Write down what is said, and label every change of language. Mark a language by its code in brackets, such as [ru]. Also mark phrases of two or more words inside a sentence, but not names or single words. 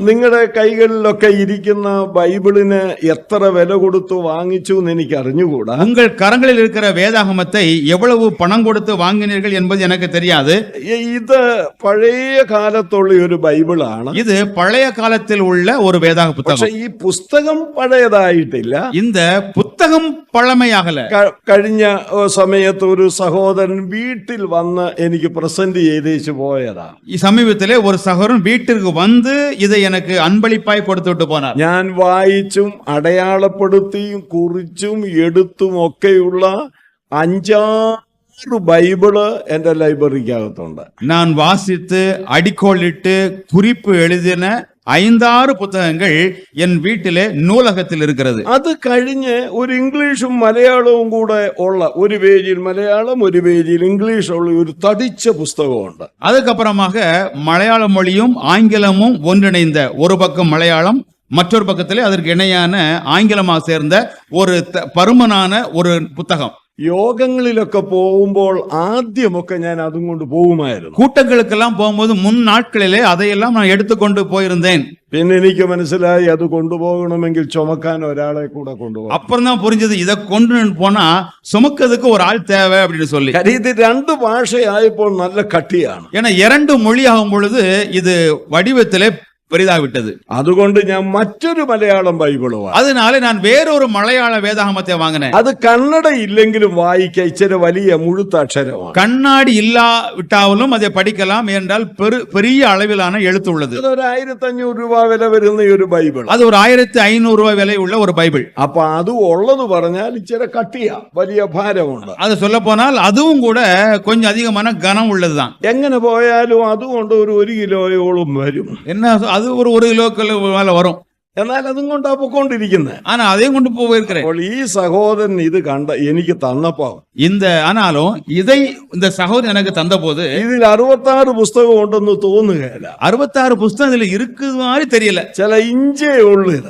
[ml] നിങ്ങളുടെ കൈകളിലൊക്കെ ഇരിക്കുന്ന ബൈബിളിന് എത്ര വില കൊടുത്തു വാങ്ങിച്ചു എന്ന് എനിക്ക് അറിഞ്ഞുകൂടാ. [ta] உங்கள் கரங்களில் இருக்கிற வேதாகமத்தை எவ்வளவு பணம் கொடுத்து வாங்கினீர்கள் என்பது எனக்கு தெரியாது. [ml] ഇത് പഴയ കാലത്തുള്ള ഒരു ബൈബിളാണ്. [ta] இது பழைய காலத்தில் உள்ள ஒரு வேதாக [ml] പക്ഷെ [ta] புத்தகம். [ml] ഈ പുസ്തകം പഴയതായിട്ടില്ല. [ta] இந்த புத்தகம் பழமையாகல. [ml] കഴിഞ്ഞ സമയത്ത് ഒരു സഹോദരൻ വീട്ടിൽ വന്ന് എനിക്ക് പ്രസന്റ് ചെയ്തേച്ചു പോയതാ. [ta] சமீபத்திலே ஒரு சகோதரன் வீட்டிற்கு வந்து இதை எனக்கு அன்பளிப்பாய் கொடுத்து விட்டு போனார். [ml] ഞാൻ വായിച്ചും അടയാളപ്പെടുത്തിയും കുറിച്ചും എടുത്തും ഒക്കെയുള്ള 5-6 ബൈബിള് എന്റെ ലൈബ്രറിക്കകത്തുണ്ട്. [ta] நான் வாசித்து அடிக்கோளிட்டு குறிப்பு எழுதின 5-6 புத்தகங்கள் என் வீட்டிலே நூலகத்தில் இருக்கிறது. [ml] അത് കഴിഞ്ഞ് ഒരു ഇംഗ്ലീഷും മലയാളവും കൂടെ ഉള്ള ഒരു പേജിൽ മലയാളം ഒരു പേജിൽ ഇംഗ്ലീഷ് ഉള്ള ഒരു തടിച്ച പുസ്തകമുണ്ട്. [ta] அதுக்கப்புறமாக மலையாள மொழியும் ஆங்கிலமும் ஒன்றிணைந்த ஒரு பக்கம் மலையாளம், மற்றொரு பக்கத்திலே அதற்கு இணையான ஆங்கிலமாக சேர்ந்த ஒரு பருமனான ஒரு புத்தகம். [ml] യോഗങ്ങളിലൊക്കെ പോകുമ്പോൾ ആദ്യമൊക്കെ ഞാൻ അതും കൊണ്ട് പോകുമായിരുന്നു. [ta] கூட்டங்களுக்கெல்லாம் போகும்போது முன் நாட்களிலே அதையெல்லாம் நான் எடுத்துக்கொண்டு போயிருந்தேன். [ml] പിന്നെ എനിക്ക് മനസ്സിലായി അത് കൊണ്ടുപോകണമെങ്കിൽ ചുമക്കാൻ ഒരാളെ കൂടെ കൊണ്ടുപോകും. [ta] அப்புறம் தான் புரிஞ்சது இதை கொண்டு போனா சுமக்கிறதுக்கு ஒரு ஆள் தேவை அப்படின்னு சொல்லி. [ml] കാര്യം ഇത് 2 ഭാഷയായപ്പോൾ നല്ല കട്ടിയാണ്. [ta] ஏன்னா 2 மொழி ஆகும் பொழுது இது வடிவத்திலே பெரிதாகிவிட்டது. [ml] അതുകൊണ്ട് ഞാൻ മറ്റൊരു മലയാളം ബൈബിള് വാങ്ങി. [ta] அதனால நான் வேறொரு மலையாள வேதாகமத்தை வாங்கினேன். [ml] അത് കന്നഡ ഇല്ലെങ്കിലും വായിക്കാൻ ഇച്ചിരി വലിയ മുഴുത്ത അക്ഷരമാണ്. [ta] கண்ணாடி இல்லாவிட்டாலும் அதை படிக்கலாம் என்றால் பெரிய அளவிலான எழுத்து உள்ளது. [ml] അതൊരു 1500 രൂപ വില വരുന്ന ഒരു ബൈബിൾ. [ta] அது ஒரு 1500 ரூபாய் விலை உள்ள ஒரு பைபிள். [ml] അപ്പൊ അത് ഉള്ളത് പറഞ്ഞാൽ ഇച്ചിരി കട്ടിയാ, വലിയ ഭാരമുണ്ട്. [ta] அது சொல்ல போனால் அதுவும் கூட கொஞ்சம் அதிகமான கனம் உள்ளதுதான். [ml] എങ്ങനെ പോയാലും അതുകൊണ്ട് ഒരു 1 കിലോയോളം വരും. [ta] என்ன அது ஒரு 1 கிலோக்கு மேல வரும். [ml] എന്നാൽ അതും കൊണ്ടാ പൊക്കോണ്ടിരിക്കുന്നത്. [ta] ஆனா அதையும் கொண்டு போயிருக்கிறேன். [ml] അപ്പോൾ ഈ സഹോദരൻ ഇത് കണ്ട എനിക്ക് തന്നപ്പോ [ta] ஆனாலும் இதை இந்த சகோதரன் எனக்கு தந்த போது [ml] ഇതിൽ 66 പുസ്തകം ഉണ്ടെന്ന് തോന്നുകയില്ല. [ta] 66 புஸ்தகம் இதுல இருக்குது மாதிரி தெரியல. [ml] ചില ഇഞ്ചേ ഉള്ളു ഇത്.